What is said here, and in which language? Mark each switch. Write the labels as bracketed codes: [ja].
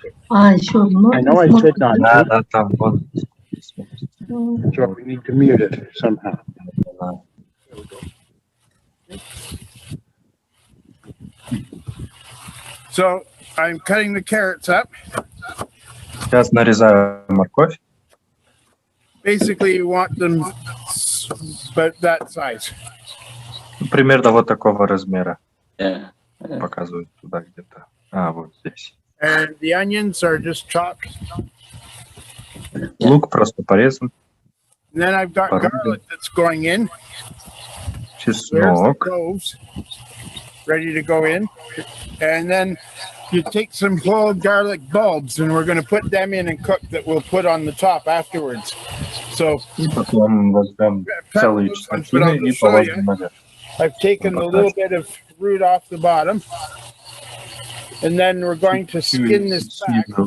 [en] I should not. I know I should not. [ru] Да, там вот. [en] So we need to mute it somehow. So I'm cutting the carrots up. [ru] Сейчас нарезаю морковь. [en] Basically, you want them about that size. [ru] Примерно вот такого размера. Показывают туда где-то. Вот здесь. [en] And the onions are just chopped. [ru] Лук просто порезан. [en] And then I've got garlic that's going in. There's the [ru] Чеснок. [en] cloves ready to go in. And then you take some whole garlic bulbs and we're going to put them in and cook that we'll put on the top afterwards. So [ru] Потом возьмем целые чесночины и положим наверх. [en] I've taken a little bit of root off the bottom. And then we're going to skin this back.